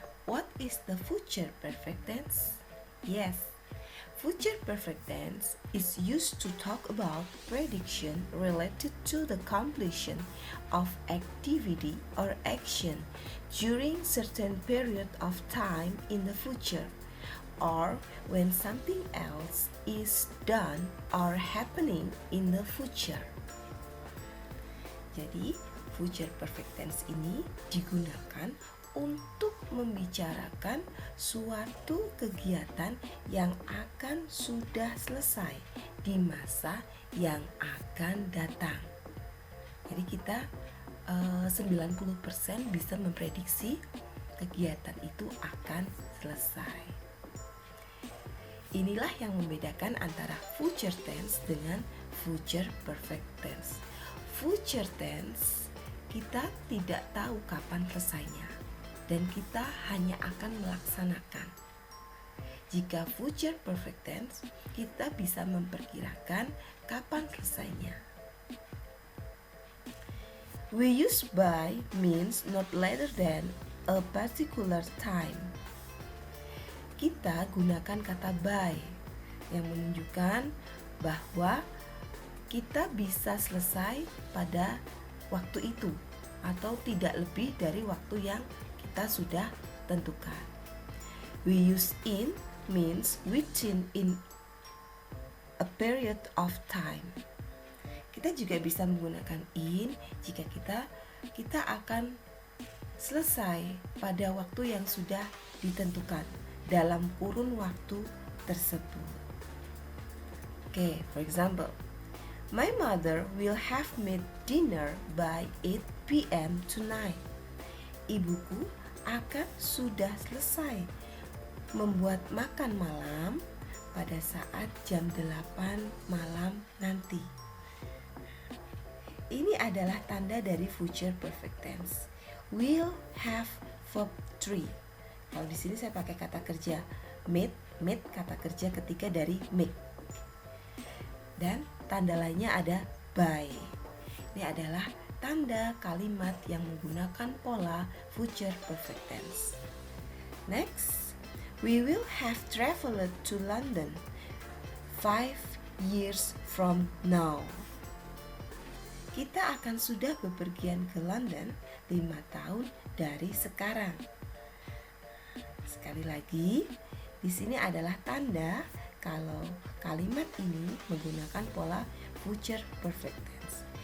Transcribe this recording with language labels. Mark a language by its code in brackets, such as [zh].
[en] What is the future perfect tense? Yes, future perfect tense is used to talk about prediction related to the completion of activity or action during certain period of time in the future, or when something else is done or happening in the future. [id] Jadi, future perfect tense ini digunakan untuk membicarakan suatu kegiatan yang akan sudah selesai di masa yang akan datang. Jadi kita 90% bisa memprediksi kegiatan itu akan selesai. Inilah yang membedakan antara future tense dengan future perfect tense. Future tense kita tidak tahu kapan selesainya, dan kita hanya akan melaksanakan. Jika future perfect tense, kita bisa memperkirakan kapan selesainya. [en] We use by means not later than a particular time. [id] Kita gunakan kata by yang menunjukkan bahwa kita bisa selesai pada waktu itu atau tidak lebih dari waktu yang kita sudah tentukan. [en] We use in means within in a period of time. [id] Kita juga bisa menggunakan in jika kita akan selesai pada waktu yang sudah ditentukan dalam kurun waktu tersebut. [en] Okay, for example, my mother will have made dinner by 8 p.m. tonight. [id] Ibuku akan sudah selesai membuat makan malam pada saat jam 8 malam nanti. Ini adalah tanda dari future perfect tense. Will have verb 3. Kalau di sini saya pakai kata kerja made kata kerja ketiga dari make. Dan tanda lainnya ada by. Ini adalah tanda kalimat yang menggunakan pola future perfect tense. [en] Next, we will have traveled to London 5 years from now. [id] Kita akan sudah bepergian ke London 5 tahun dari sekarang. Sekali lagi, di sini adalah tanda kalau kalimat ini menggunakan pola future perfect tense.